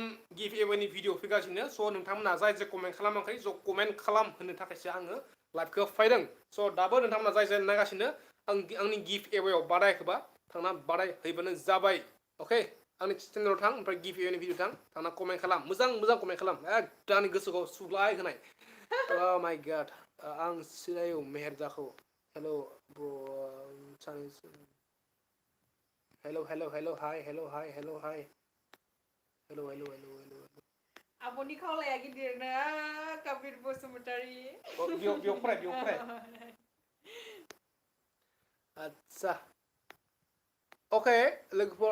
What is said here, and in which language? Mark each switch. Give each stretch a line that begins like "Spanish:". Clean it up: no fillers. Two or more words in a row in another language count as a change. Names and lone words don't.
Bodo: गिफ्ट एवेनि भिडिअ फैगासिनो स' नोंथांमोना जाय कमेन्ट खालामाखै ज' कमेन्ट खालाम होनो थाखायसो आङो लाइभखौ फैदों स' दाबो नोंथांमोना जाय नायगासिनो आंनि गिफ्ट एवेआव बादायखोबा थांना बादाय हैबानो जाबाय अके आंनि चेनेलाव थां ओमफ्राय गिफ्ट एवेनि भिडिअ थांना कमेन्ट खालाम मोजां कमेन्ट खालाम एकदम आंनि गोसोखौ सुग्लाय होनाय
English: oh my god
Bodo: आं सिनायो मेहेरजाखौ
English: hello bro hello hi
Bodo: आब'नि खावलाया गिदिरनो कबिर बसुमतारी बेयाव फराय आच्छा अके लोगोफोर